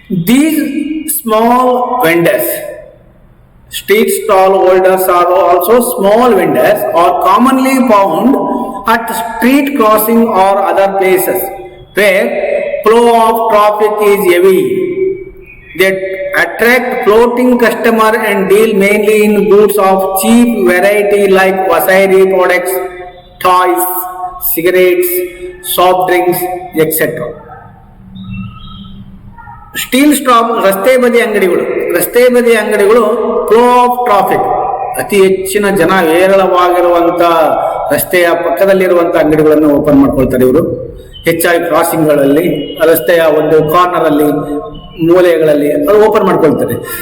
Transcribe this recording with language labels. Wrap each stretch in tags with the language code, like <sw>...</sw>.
<en>These small vendors, street stall holders are also small vendors are commonly found at street crossing or other places where flow of traffic is heavy. They attract floating customer and deal mainly in goods of cheap variety like grocery products, toys, cigarettes, soft drinks, etc.</en> <kn>Steel stop ರಸ್ತೆ ಬದಿ ಅಂಗಡಿಗಳು</kn> <en>flow of traffic,</en> <kn>ಅತಿ ಹೆಚ್ಚಿನ ಜನ ಹೇರಳವಾಗಿರುವಂತ ರಸ್ತೆಯ ಪಕ್ಕದಲ್ಲಿರುವಂತ ಅಂಗಡಿಗಳನ್ನು open ಮಾಡ್ಕೊಳ್ತಾರೆ. ಇವರು ಹೆಚ್ಚಾಗಿ ಕ್ರಾಸಿಂಗ್ಗಳಲ್ಲಿ, ರಸ್ತೆಯ ಒಂದು ಕಾರ್ನರ್ ಅಲ್ಲಿ, ಮೂಲೆಗಳಲ್ಲಿ ಅದು ಓಪನ್ ಮಾಡ್ಕೊಳ್ತಾರೆ.</kn>